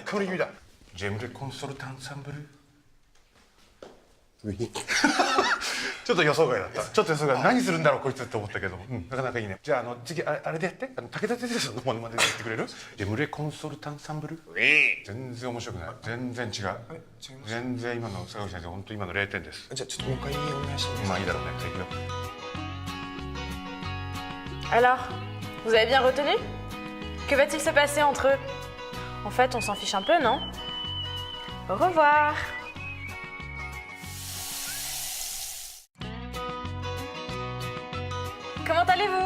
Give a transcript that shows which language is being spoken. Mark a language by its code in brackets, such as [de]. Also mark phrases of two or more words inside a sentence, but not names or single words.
[ja] ジェムレコンソルタンサンブル。ちょっと予想外だった。何するんだろうこいつって思ったけど、なかなかいいね。じゃあ次あれでやって。武田鉄矢さんのモノマネでやってくれる？ジェムレコンソルタンサンブル。全然面白くない。全然違う。全然今の坂口先生、本当今の0点です。じゃあちょっともう一回お願いしてもいいですか？まあいいだろうね。じゃあいくよ。 [fr] Alors, vous avez bien retenu? Que va-t-il se passer entre eux? En fait, on s'en fiche un peu, non? Au revoir. Comment allez-vous?